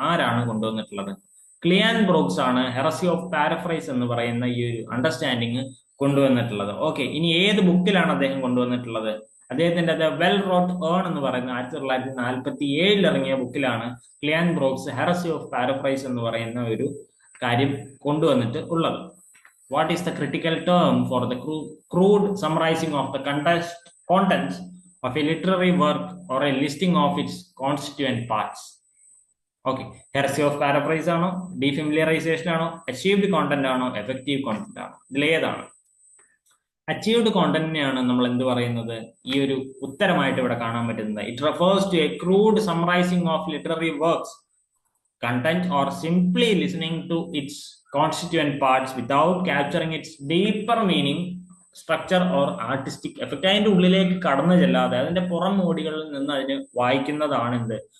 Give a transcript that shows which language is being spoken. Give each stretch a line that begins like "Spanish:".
Malayalam: ആരാണ് കൊണ്ടുവന്നിട്ടുള്ളത്? ക്ലിയാൻ ബ്രൂക്സ് ആണ് ഹെറസി ഓഫ് പാരഫ്രൈസ് എന്ന് പറയുന്ന ഈ ഒരു അണ്ടർസ്റ്റാൻഡിങ് കൊണ്ടുവന്നിട്ടുള്ളത്. ഓക്കെ, ഇനി ഏത് ബുക്കിലാണ് അദ്ദേഹം കൊണ്ടുവന്നിട്ടുള്ളത്? അദ്ദേഹത്തിന്റെ ദ വെൽ റോട്ട് ഏൺ എന്ന് പറയുന്ന 1947 ഇറങ്ങിയ ബുക്കിലാണ് ക്ലിയാൻ ബ്രൂക്സ് ഹെറസി ഓഫ് പാരഫ്രൈസ് എന്ന് പറയുന്ന ഒരു കാര്യം കൊണ്ടുവന്നിട്ട് ഉള്ളത്.
English: What is the critical term for the crude summarizing of the contents of a literary work or a listing of its constituent parts? Okay, heresy of paraphrase ആണോ, defamiliarization ആണോ, achieved content ആണോ, effective content ആണോ?
Malayalam: ഇതിലേതാണ്? Achieved കോണ്ടന്റിനെയാണ് നമ്മൾ എന്ത് പറയുന്നത്? ഈ ഒരു ഉത്തരമായിട്ട് ഇവിടെ കാണാൻ പറ്റുന്നത്.
English: It refers to a crude summarizing of literary works content or simply listening to its constituent parts without capturing its deeper meaning, structure or artistic effect.
Malayalam: അതിന്റെ ഉള്ളിലേക്ക് കടന്നു ചെല്ലാതെ അതിന്റെ പുറം മോടികളിൽ നിന്ന് അതിന് വായിക്കുന്നതാണ് എന്ത്?